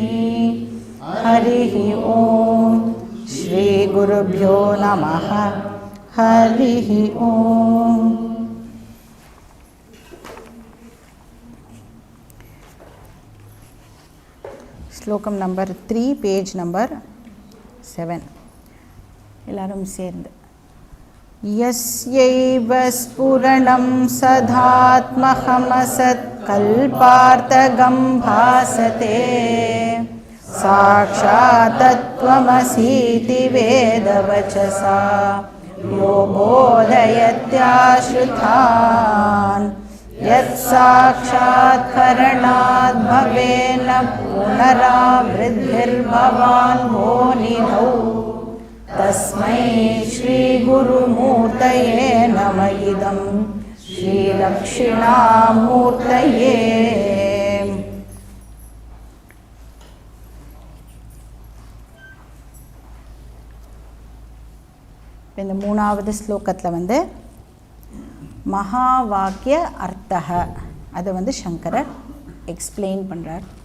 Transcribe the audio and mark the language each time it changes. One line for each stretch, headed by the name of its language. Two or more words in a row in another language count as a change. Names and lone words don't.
Sanskrit: हरिः ॐ श्री गुरुभ्यो नमः। हरिः ॐ।
Tamil: श्लोकम
English: number 3 page number 7
Tamil: எல்லாரும் சேர்ந்து
Sanskrit: यस्यैव स्फुरणं सदात्महमसत् कल्पार्थगं भासते साक्षात्तत्त्वमसीति वेदवचसा यो बोधयत्याश्रितान् यत्साक्षात्करणाद् भवेन पुनरावृद्धिर्भवान् भोनिधौ तस्मै श्रीगुरुमूर्तये नम इदं श्रीदक्षिणामूर्तये।
Tamil: இந்த மூணாவது ஸ்லோகத்தில் வந்து மகா வாக்கிய அர்த்தக அதை வந்து சங்கரர் எக்ஸ்பிளைன் பண்ணுறார்.